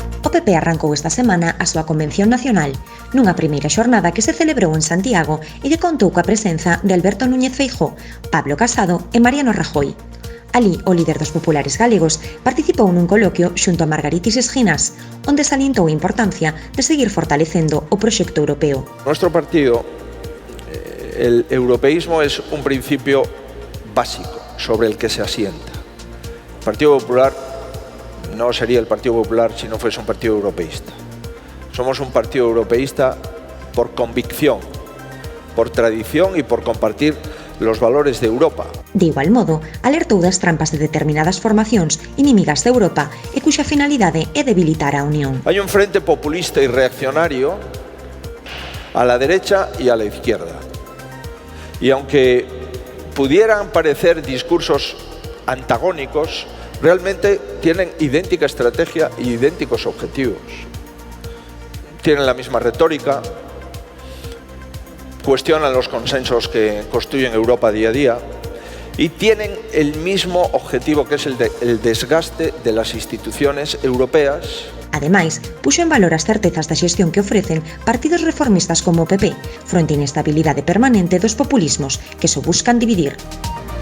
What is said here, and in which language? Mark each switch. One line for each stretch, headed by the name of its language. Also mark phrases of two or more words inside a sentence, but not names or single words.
Galician: PP arrancou esta semana a súa Convención Nacional, nunha primeira xornada que se celebrou en Santiago e que contou coa presenza de Alberto Núñez Feijóo, Pablo Casado e Mariano Rajoy. Alí, o líder dos populares galegos participou nun coloquio xunto a Margaritis Esginas, onde salientou a importancia de seguir fortalecendo o proxecto europeo.
Spanish: Nuestro partido, el europeísmo es un principio básico sobre el que se asienta. El Partido Popular no sería el Partido Popular si no fuese un partido europeísta. Somos un partido europeísta por convicción, por tradición y por compartir los valores de Europa.
Galician: De igual modo, alertou das trampas de determinadas formacións inimigas de Europa e cuxa finalidade é debilitar a Unión.
Spanish: Hay un frente populista y reaccionario a la derecha y a la izquierda. Y aunque pudieran parecer discursos antagónicos, realmente tienen idéntica estrategia y idénticos objetivos. Tienen la misma retórica, cuestionan los consensos que construyen Europa día a día y tienen el mismo objetivo, que es el desgaste de las instituciones europeas.
Galician: Ademais, puxo en valor as certezas da xestión que ofrecen partidos reformistas como o PP, fronte á inestabilidade permanente dos populismos que só buscan dividir.